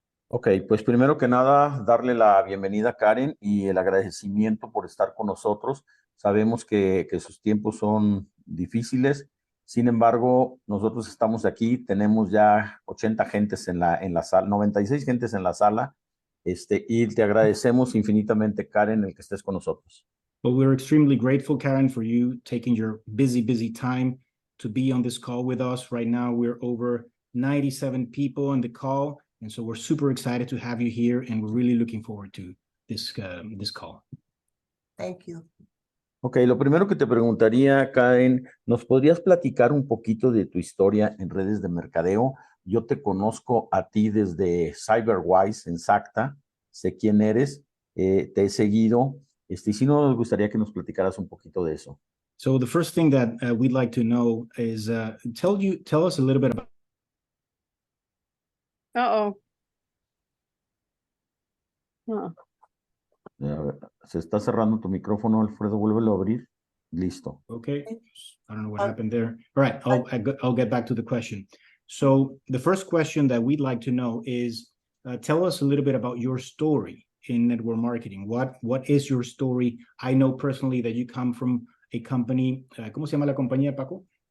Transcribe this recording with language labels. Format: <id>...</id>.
<es>Ok, pues primero que nada, darle la bienvenida a Karen y el agradecimiento por estar con nosotros. Sabemos que sus tiempos son difíciles, sin embargo, nosotros estamos aquí, tenemos ya 80 gentes en la sala, 96 gentes en la sala, y te agradecemos infinitamente, Karen, el que estés con nosotros.</es> <en>But we're extremely grateful, Karen, for you taking your busy time to be on this call with us. Right now, we're over 97 people on the call. And so we're super excited to have you here, and we're really looking forward to this call. Thank you.</en> <es>Ok, lo primero que te preguntaría, Karen, ¿nos podrías platicar un poquito de tu historia en redes de mercadeo? Yo te conozco a ti desde CyberWise en Sacta, sé quién eres, te he seguido, y sí nos gustaría que nos platicaras un poquito de eso.</es> <en>So the first thing that we'd like to know is tell us a little bit about. Uh-oh.</en> <es>Se está cerrando tu micrófono, Alfredo, vuélvelo a abrir. Listo.</es> <en>Okay, I don't know what happened there. All right, I'll get back to the question. So the first question that we'd like to know is, tell us a little bit about your story in network marketing. What is your story? I know personally that you come from a company,</en> <es>¿cómo se llama la compañía, Paco?</es>